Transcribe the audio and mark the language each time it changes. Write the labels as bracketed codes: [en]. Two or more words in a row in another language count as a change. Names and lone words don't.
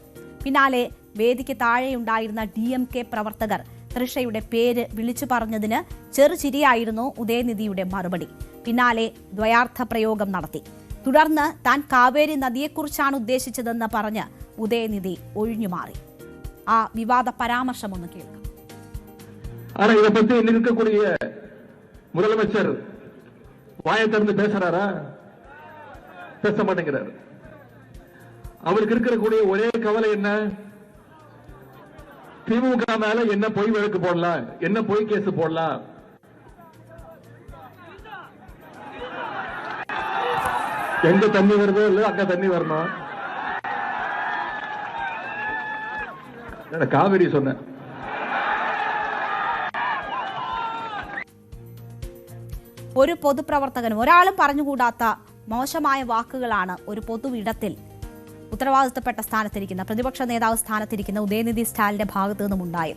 [ml] പിന്നാലെ വേദിക്ക് താഴെയുണ്ടായിരുന്ന DMK പ്രവർത്തകർ തൃഷയുടെ പേര് വിളിച്ചു പറഞ്ഞതിന് ചെറുചിരിയായിരുന്നു ഉദയനിധിയുടെ മറുപടി. പിന്നാലെ ദ്വയാർത്ഥ പ്രയോഗം നടത്തി. തുടർന്ന് താൻ കാവേരി നദിയെക്കുറിച്ചാണ് ഉദ്ദേശിച്ചതെന്ന് പറഞ്ഞ് ഉദയനിധി ഒഴിഞ്ഞുമാറി. ആ വിവാദ പരാമർശം ഒന്ന് കേൾക്കാം. [ta] ஆனா இதை பத்தி இன்னைக்கு இருக்கக்கூடிய முதலமைச்சர் வாயை திறந்து பேசுறாரா? பேச மாட்டேங்கிறார். அவருக்கு இருக்கக்கூடிய ஒரே கவலை என்ன? திமுக மேல என்ன பொய் வழக்கு போடலாம், என்ன பொய் கேஸ் போடலாம். எங்க தண்ணி வருதோ இல்ல அங்க தண்ணி வரணும். காவிரி சொன்ன [ml] ഒരു പൊതുപ്രവർത്തകനും ഒരാളും പറഞ്ഞുകൂടാത്ത മോശമായ വാക്കുകളാണ് ഒരു പൊതുവിടത്തിൽ ഉത്തരവാദിത്തപ്പെട്ട സ്ഥാനത്തിരിക്കുന്ന പ്രതിപക്ഷ നേതാവ് സ്ഥാനത്തിരിക്കുന്ന ഉദയനിധി സ്റ്റാലിന്റെ ഭാഗത്തു നിന്നും ഉണ്ടായത്.